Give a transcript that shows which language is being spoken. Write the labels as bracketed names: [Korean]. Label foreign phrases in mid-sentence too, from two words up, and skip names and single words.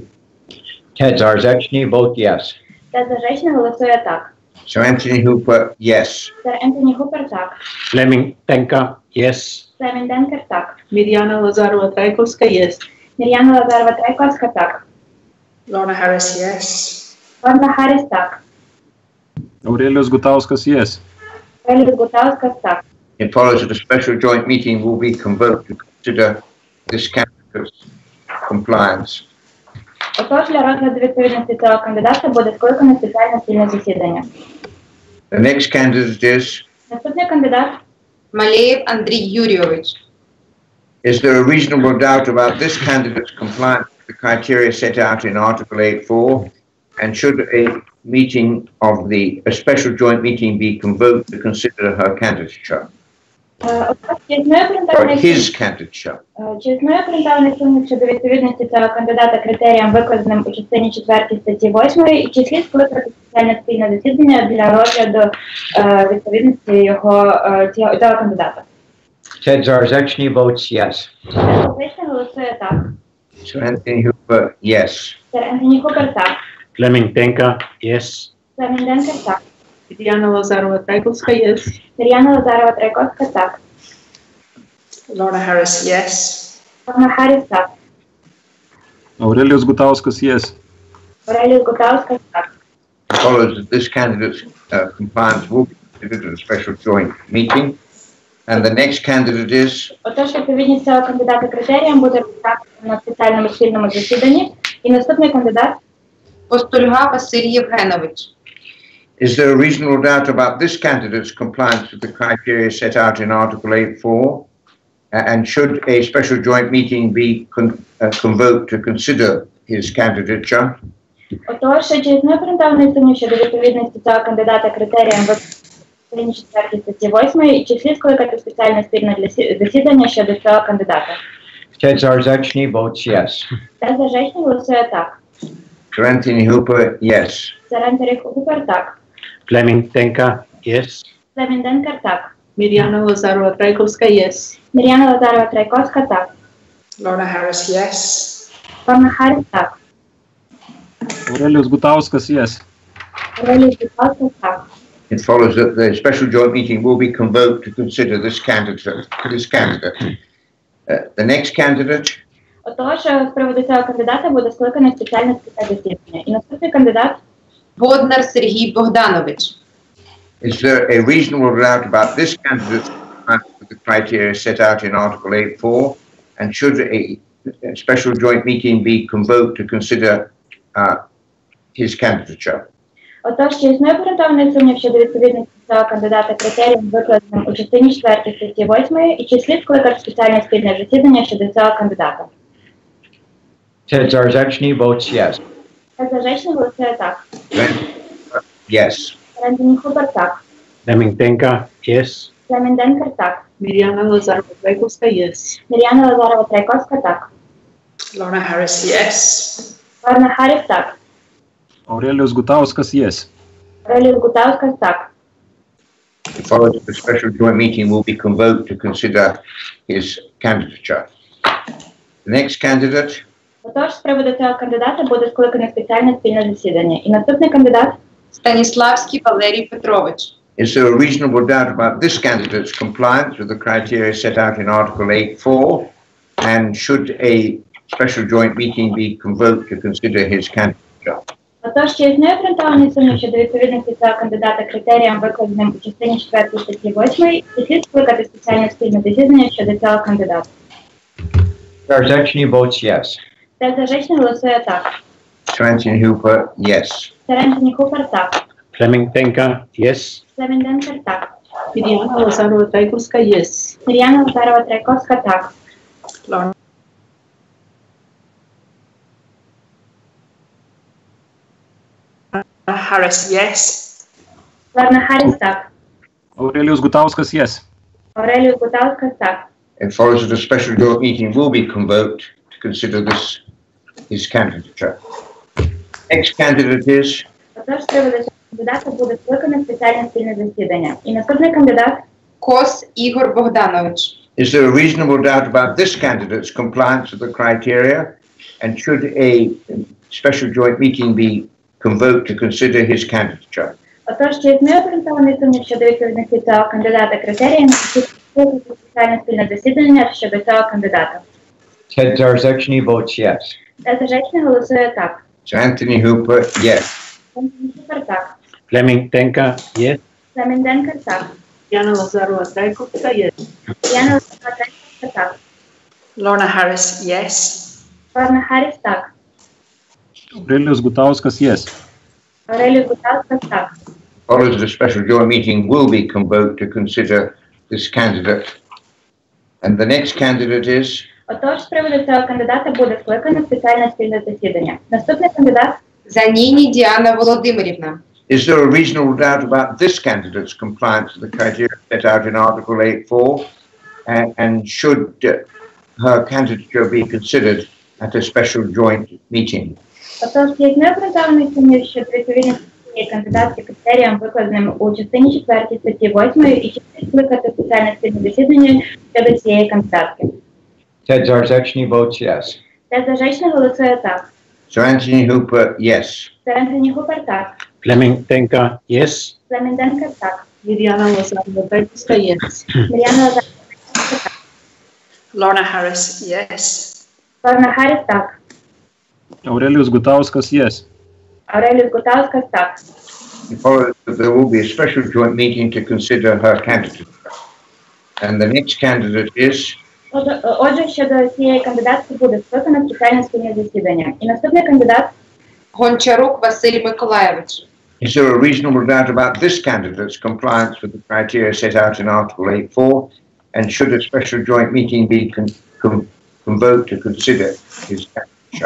[English] Ted Zarzechny, vote yes. [Ukrainian] Ted Zarzechny голосує так. [English] Sir Anthony Hooper, yes. [Ukrainian] Sir Anthony Hooper так. [English] Fleming Denker, yes. [Ukrainian] Fleming Denker так. [English] Mirjana Lazarova-Trajkovska, yes. [Ukrainian] Mirjana Lazarova-Trajkovska так. [English] Lorna Harris, yes. [Ukrainian] Lorna Harris так. [English] Aurelijus Gutauskas, yes. [Ukrainian] Aurelijus Gutauskas так. [English] It follows that a special joint meeting will be convoked to consider this candidate's compliance. [Ukrainian] Отож, для розгляду відповідності цього кандидата буде скликане спеціальне спільне засідання. [English] The next candidate is? [Ukrainian] Наступний кандидат? Малеєв Андрій Юрійович. [English] Is there a reasonable doubt about this candidate's compliance with the criteria set out in Article 8.4, and should a meeting of a special joint meeting be convoked to consider her candidature, or his candidature. [Ukrainian] Чи існує обґрунтований сумнів щодо відповідності цього кандидата критеріям, викладеним у частині 4 статті 8, і чи слід скликати спеціальне спільне засідання для розгляду відповідності цього кандидата? [English] Ted Zarzeczny votes yes. [Ukrainian] Зазвичай голосує так. [English] Sir Anthony Hooper, yes. [Ukrainian] Сер Ентоні Хупер так. [English] Fleming Denker, yes. [Ukrainian] Флемінг Денкер так. [English] Тетяна Лазарова-Трайковська, yes. [Ukrainian] Мар'яна Лазарова-Трайковська так. [English] Lorna Harris, yes. [Ukrainian] Лорна Харріс так. [English] Aurelijus Gutauskas, yes. [Ukrainian] Ореліус Гутаускас так. [English] It follows that this candidate's compliance will be considered at a special joint meeting. And the next candidate is? [Ukrainian] Отож, відповідність цього кандидата критеріям буде розглянута на спеціальному спільному засіданні. І наступний кандидат Постульга Василь Євгенович. [English] Is there a reasonable doubt about this candidate's compliance with the criteria set out in Article 8.4? And should a special joint meeting be convoked to consider his candidature? [Ukrainian] Отож, чи існує обґрунтований сумнів щодо відповідності цього кандидата критеріям в частині 4 статті 8, і чи слід скликати спеціальне спільне засідання щодо цього кандидата? [English] Ted Zarzeczny votes yes. [Ukrainian] Ted Zarzeczny голосує так. [English] Sir Anthony Hooper, yes. [Ukrainian] Сер Ентоні Хупер так. [English] Fleming Denker, yes. [Ukrainian] Флемінг Денкер так. [English] Мір'яна Лазарова-Трайковська, yes. [Ukrainian] Мар'яна Лазарова-Трайковська так. [English] Lorna Harris, yes. [Ukrainian] Лорна Харріс так. [English] Aurelijus Gutauskas, yes. [Ukrainian] Ореліус Гутаускас так. [English] It follows that the special joint meeting will be convoked to consider this candidate. The next candidate? [Ukrainian] Отож, з приводу цього кандидата буде скликане спеціальне засідання. І наступний кандидат Боднар Сергій Богданович. [English] Is there a reasonable doubt about this candidate's compliance with the criteria set out in Article 8.4? And should a special joint meeting be convoked to consider his candidature? [Ukrainian] Отож, чи існує обґрунтований сумнів щодо відповідності цього кандидата критеріям, викладеним у частині 4 статті 8, і чи слід скликати спеціальне спільне засідання щодо цього кандидата? [English] Ted Zarzeczny votes yes. [Ukrainian] Ted Zarzeczny голосує так. [English] Yes. [Ukrainian] Ентоні Хупер так. [English] Fleming Denker, yes. [Ukrainian] Флемінг Денкер так. [English] Мір'яна Лазарова-Трайковська, yes. [Ukrainian] Мар'яна Лазарова-Трайковська так. [English] Lorna Harris, yes. [Ukrainian] Лорна Харріс так. [English] Aurelijus Gutauskas, yes. [Ukrainian] Ореліус Гутаускас так. [English] It follows that the special joint meeting will be convoked to consider his candidature. The next candidate? [Ukrainian] Отож, з приводу цього кандидата буде скликане спеціальне спільне засідання. І наступний кандидат Станіславський Валерій Петрович. [English] Is there a reasonable doubt about this candidate's compliance with the criteria set out in Article 8.4? And should a special joint meeting be convoked to consider his candidature? [Ukrainian] Отож, чи існує обґрунтований сумнів щодо відповідності цього кандидата критеріям, викладеним у частині 4 статті 8, і слід скликати спеціальне спільне засідання щодо цього кандидата? [English] Zarzeczny votes yes. [Ukrainian] Ted Zarzeczny голосує так. [English] Sir Anthony Hooper, yes. [Ukrainian] Сер Ентоні Хупер так. [English] Fleming Denker, yes. [Ukrainian] Флемінг Денкер так. [English] Мір'яна Лазарова-Трайковська, yes. [Ukrainian] Мар'яна Лазарова-Трайковська так. [English] Lorna Harris, yes. [Ukrainian] Лорна Харріс так. [English] Aurelijus Gutauskas, yes. [Ukrainian] Ореліус Гутаускас так. [English] It follows that a special joint meeting will be convoked to consider his candidature. Next candidate is? [Ukrainian] Отож, з приводу цього кандидата буде скликане спеціальне спільне засідання. І наступний кандидат Кос Ігор Богданович. [English] Is there a reasonable doubt about this candidate's compliance with the criteria? And should a special joint meeting be convoked to consider his candidature? [Ukrainian] Отож, чи існує обґрунтований сумнів щодо відповідності цього кандидата критеріям, чи скликати спеціальне спільне засідання щодо цього кандидата? [English] Ted Zarzeczny votes yes. [Ukrainian] Ted Zarzeczny голосує так. [English] Sir Anthony Hooper, yes. [Ukrainian] Ентоні Хупер так. [English] Fleming Denker, yes. [Ukrainian] Флемінг Денкер так. [English] Мір'яна Лазарова-Трайковська, yes. [Ukrainian] Мар'яна Лазарова-Трайковська так. [English] Lorna Harris, yes. [Ukrainian] Лорна Харріс так. [English] Aurelijus Gutauskas, yes. [Ukrainian] Ореліус Гутаускас так. [English] Follows that a special joint meeting will be convoked to consider this candidate. And the next candidate is? [Ukrainian] Отож, з приводу цього кандидата буде скликане спеціальне спільне засідання. Наступний кандидат Заніні Діана Володимирівна. [English] Is there a reasonable doubt about this candidate's compliance with the criteria set out in Article 8.4? And should her candidature be considered at a special joint meeting? [Ukrainian] Отож, є необґрунтований сумнів щодо відповідності цієї кандидатки критеріям, викладеним у частині 4 статті 8, і чи слід скликати спеціальне спільне засідання щодо цієї кандидатки. [English] Ted Zarzeczny votes yes. [Ukrainian] Тед Заrzeczny голосує так. [English] So Anthony Hooper, yes. [Ukrainian] Сер Антоні Хупер так. [English] Fleming Denker, yes. [Ukrainian] Флемінг Денкер так. [English] Mirjana Lozano-Rajkowska, yes. [Ukrainian] Мір'яна Лазарова так. [English] Lorna Harris, yes. [Ukrainian] Лорна Харріс так. [English] Aurelijus Gutauskas, yes. [Ukrainian] Ауреліус Гутаускас так. [English] It follows that there will be a special joint meeting to consider her candidature. And the next candidate is? [Ukrainian] Отже, щодо цієї кандидатки буде скликано спеціальне спільне засідання. І наступний кандидат Гончарук Василь Миколайович. [English] Is there a reasonable doubt about this candidate's compliance with the criteria set out in Article 8.4? And should a special joint meeting be convoked to consider his candidature?